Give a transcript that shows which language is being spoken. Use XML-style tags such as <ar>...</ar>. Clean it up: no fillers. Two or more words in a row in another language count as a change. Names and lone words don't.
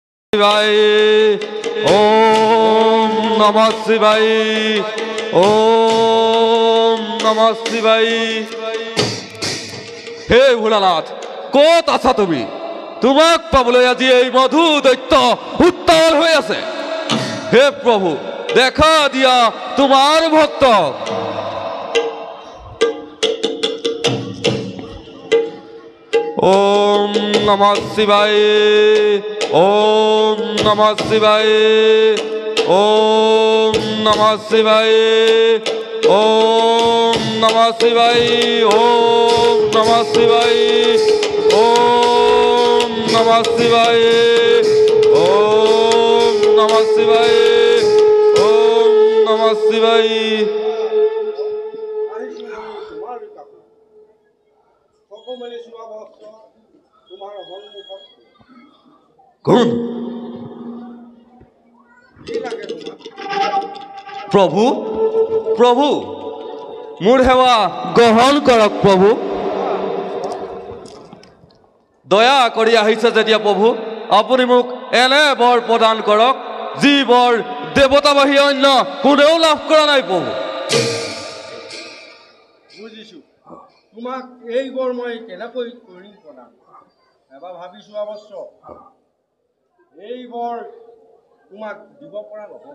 <sa>शिवाय ओम नमः शिवाय ओम नमः शिवाय।</sa> <as>হে ভোলানাথ ক'ত आছা তুমি? তোমাক পাবলৈ আজি এই মধু দৈত্য উত্তাল হৈ আছে। হে প্ৰভু দেখা দিয়া তোমাৰ ভক্ত।</as> <sa>ओम नमः शिवाय ओम नमः शिवाय ओम नमः शिवाय ओम नमः शिवाय ओम नमः शिवाय ओम नमः शिवाय ओम नमः शिवाय ओम नमः शिवाय।</sa> <as>কোন প্রভু প্রভু মোৰ সেৱা গ্ৰহণ কৰক প্ৰভু। দয়া কৰি আহিছে যেতিয়া প্ৰভু আপুনি মোক এনে বৰ প্ৰদান কৰক যি বৰ দেৱতা বাহিৰে অন্য কোনেও লাভ কৰা নাই প্ৰভু। বুজিছো তোমাক এই বৰ মই কেনেকৈ কৰিম প্ৰদান এবাৰ ভাবিছো অৱশ্য এই বৰ তোমাক দিব পৰা নহ'ব।</as>